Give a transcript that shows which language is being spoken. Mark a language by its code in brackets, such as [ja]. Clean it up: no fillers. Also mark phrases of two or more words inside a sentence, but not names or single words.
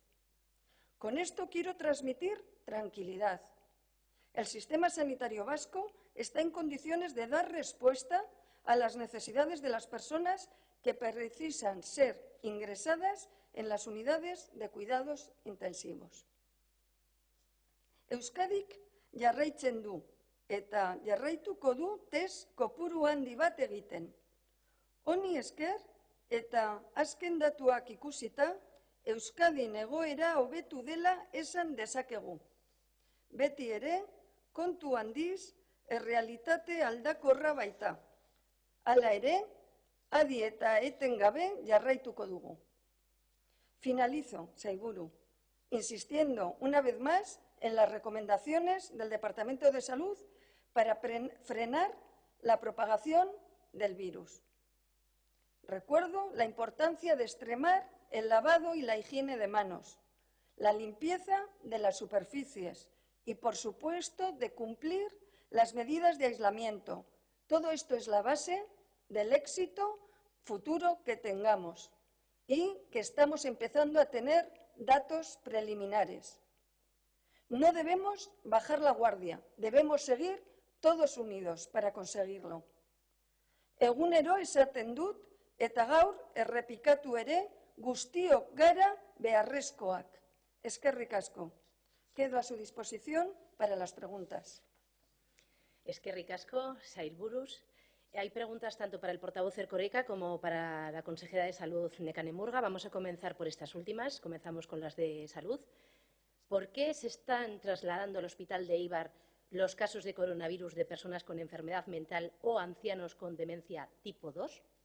[es] Con esto quiero transmitir tranquilidad. El sistema sanitario vasco está en condiciones de dar respuesta a las necesidades de las personas que precisan ser ingresadas en las unidades de cuidados intensivos. [eu] Euskadik jarraitzen du eta jarraituko du test kopuru handi bat egiten. Honi esker eta azken datuak ikusita, Euskadin egoera hobetu dela esan dezakegu. Beti ere, kontu handiz, errealitate aldakorra baita. Hala ere, Adi eta etengabe jarraituko dugu. [es] Finalizo, Sailburu, insistiendo una vez más en las recomendaciones del Departamento de Salud para frenar la propagación del virus. Recuerdo la importancia de extremar el lavado y la higiene de manos, la limpieza de las superficies y, por supuesto, de cumplir las medidas de aislamiento. Todo esto es la base del éxito futuro que tengamos y que estamos empezando a tener datos preliminares. No debemos bajar la guardia, debemos seguir todos unidos para conseguirlo. [eu] Egunero esaten dut eta gaur errepikatu ere guztiok gara beharrezkoak. Eskerrik asko. [es] Quedo a su disposición para las preguntas. [eu] Eskerrik asko, Sailburus. [es] Hay preguntas tanto para el portavoz Erkoreka como para la consejera de Salud, Nekane Murga. Vamos a comenzar por estas últimas. Comenzamos con las de Salud. ¿Por qué se están trasladando al hospital de Eibar los casos de coronavirus de personas con enfermedad mental o ancianos con demencia tipo 2?